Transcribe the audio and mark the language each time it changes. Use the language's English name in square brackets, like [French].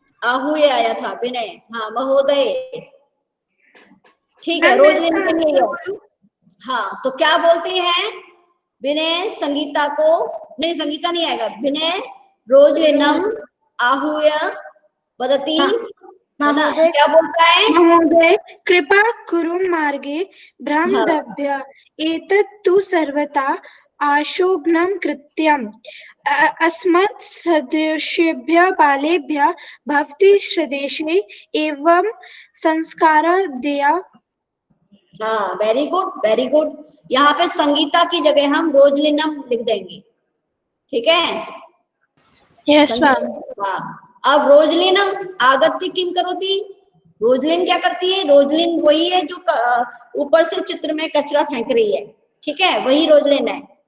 [Hindi] आहूय आया था, विनय, हाँ महोदय, ठीक है, रोजलिन के लिए। हाँ, तो क्या बोलते हैं? विनय संगीता को, नहीं संगीता नहीं आएगा, [Sanskrit] विनय रोजलिनम आहूय वदति, [Hindi] क्या बोलता है? [Sanskrit] महोदय कृपा कुरु मार्गे ब्रह्मदभ्य एतत् तु सर्वथा आशोभनं कृत्यम् अस्मत् सदृशेभ्यः बालेभ्यः भवति स्वदेशे एवं [Hindi] संस्कार दिया। [English] हाँ, very good very good. [Hindi] यहाँ पे संगीता की जगह हम रोजलिनम लिख देंगे, ठीक है? [English] Yes ma'am. [Hindi] हाँ, अब [Sanskrit] रोजलिनम आगत्य किम करोति, [Hindi] रोजलिन क्या करती है? रोजलिन वही है जो ऊपर से चित्र में कचरा फेंक रही है, ठीक है, वही रोजलिन है।